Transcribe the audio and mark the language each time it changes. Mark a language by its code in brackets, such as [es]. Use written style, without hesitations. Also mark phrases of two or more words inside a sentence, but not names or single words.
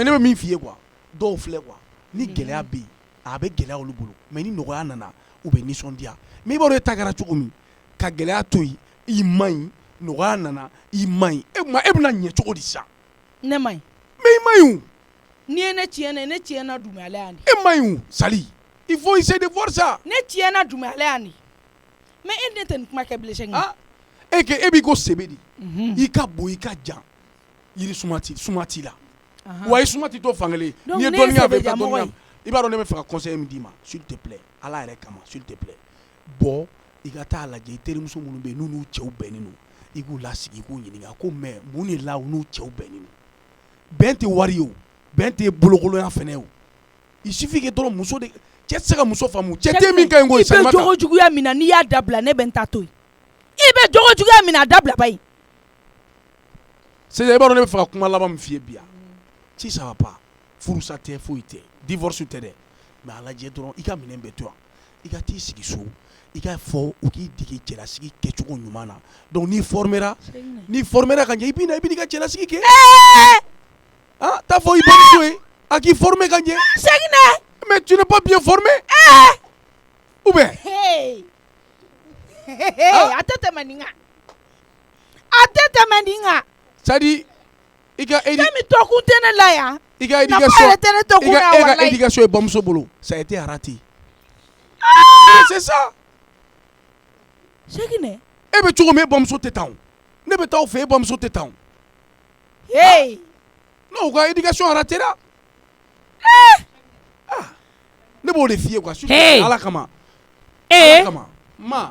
[bm] Mais ne bɛ min f'i ye quoi dɔw filɛ quoi ni gɛlɛya bɛ yen a bɛ gɛlɛya olu bolo mais ni nɔgɔya nana u bɛ nisɔndiya mais i b'a dɔn e ta kɛra cogo min ka gɛlɛya to yen i man ɲi nɔgɔya nana i man ɲi e bɛna ɲɛ cogo di sa ne man ɲi mais i man ɲi o ni ye ne tiɲɛna Dumbuya yan de e man ɲi o Sali [fr] il faut essayer de voir ça [bm] ne tiɲɛna Dumbuya yan de mais e ne tɛ nin kuma kɛ bilen Sɛgini e b'i ko sebe de i ka bon i ka jan yiri suma t'i la wa i suma t'i to fankelen n'i ye dɔnniya fɛ i ka dɔnniya i b'a dɔn ne bɛ fɛ ka conseil min d'i ma [fr] s'il te plaît [bm] Ala yɛrɛ kama [fr] s'il te plaît [bm] bɔ i ka taa lajɛ i terimuso minnu bɛ yen n'u n'u cɛw bɛnnen don i k'u lasigi i k'u ɲininka ko mais mun de la u n'u cɛw bɛnnen don bɛn tɛ wari ye o bɛn tɛ bolokoloya fɛnɛ ye o [fr] il suffit que [bm] dɔrɔn muso de cɛ tɛ se ka muso faamu cɛ tɛ min ka ɲi ko ye Salimata i bɛ jogo juguya min na n'i y'a dabila ne bɛ n ta to yen i bɛ jogo juguya min na a dabila ba ye sisan i b'a dɔn ne bɛ fɛ ka kuma laban min f'i ye bi yan [fr] si ça va pas [bm] furusa tɛ foyi tɛ divorce tɛ dɛ mais a lajɛ dɔrɔn i ka minɛn bɛɛ to yan i ka t'i sigi so i ka fɔ u k'i dege cɛlasigi kɛcogo ɲuman na donc n'i formera ka ɲɛ i bɛ na i bɛ n'i ka cɛlasigi kɛ t'a fɔ i bamuso ye a k'i former ka ɲɛ Sɛgini [fr] mais tu n'es pas bien formé ou bien [bm] a tɛ tɛmɛ nin kan [fr] c'est à dire [bm] i ka fɛn min tɔkun tɛ ne la yan i ka éducation ye bamuso bolo [fr] ça a été raté c'est ça [bm] Sɛgini e bɛ cogo min e bamuso tɛ tan o ne bɛ taa o fɛ e bamuso tɛ tan o non u ka éducation raté la ne b'o de f'i ye quoi Ala kama ma